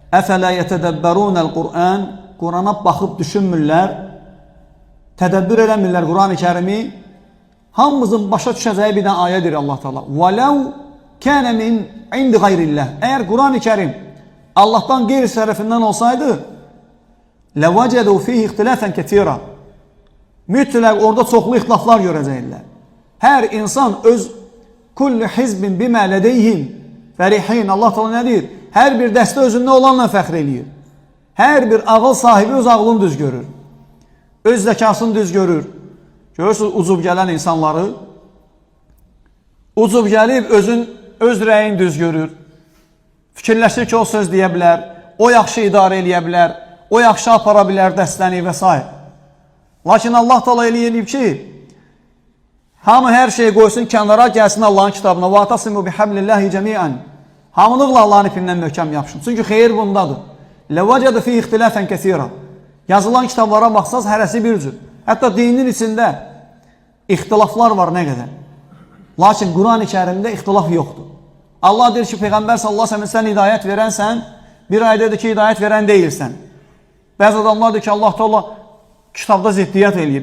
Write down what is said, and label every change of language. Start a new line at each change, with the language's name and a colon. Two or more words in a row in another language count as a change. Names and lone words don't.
Arabic: أفلا يتدبرون القرآن,
Azerbaijani: Qur'ana baxıb düşünmürlər, tədəbbür eləmirlər Qur'an-ı Kərimi. Hamımızın başa düşəcəyi bir dənə ayədir
Arabic: الله تعالى. وَلَوْ كَانَ مِنْ عِنْدِ غَيْرِ اللّٰهِ.
Azerbaijani: Əgər Qur'an-ı Kərim Allah'tan qeyri tərəfindən olsaydı,
Arabic: لَوَجَدُوا فِيهِ اِخْتِلَافًا كَثِيرًا.
Azerbaijani: Mütləq orada çoxlu ixtilaflar görəcəklər. Hər insan öz
Arabic: كل حزب بما لديهم فرحون. الله تعالى
Azerbaijani: nə deyir? Hər bir dəstə özündə olanla fəxr eləyir. Hər bir ağıl sahibi öz ağlını düz görür. Öz zəkasını düz görür. Görürsünüz ucub gələn insanları. Ucub gəlib öz rəyini düz görür. Fikirləşir ki, o söz deyə bilər. O yaxşı idarə eləyə bilər. O yaxşı apara bilər dəstəni və s. Lakin
Arabic: الله تعالى
Azerbaijani: eləyib ki, hamı hər şeyi qoysun kənara, gəlsin Allahın kitabına.
Arabic: وَاتَصِمُوا بِحَبْلِ اللّٰهِ جَمِيعًا.
Azerbaijani: Hamılıqla Allahın ipindən möhkəm yapışın. Çünki xeyir bundadır.
Arabic: لَوَجَدُ فِي اِخْتِلَافًا كَثِيرًا.
Azerbaijani: Yazılan kitablara baxsaz hərəsi bir cür. Hətta dinin içində ixtilaflar var nə qədər. Lakin Quran-ı Kərimdə ixtilaf yoxdur. Allah deyir ki, Peyğəmbər
Arabic: صلى الله عليه وسلم
Azerbaijani: sən hidayət verənsən, bir ayədir ki, hidayət verən deyilsən. Bəzi adamlar deyir ki,
Arabic: الله تعالى
Azerbaijani: kitabda ziddiyyət eləyir.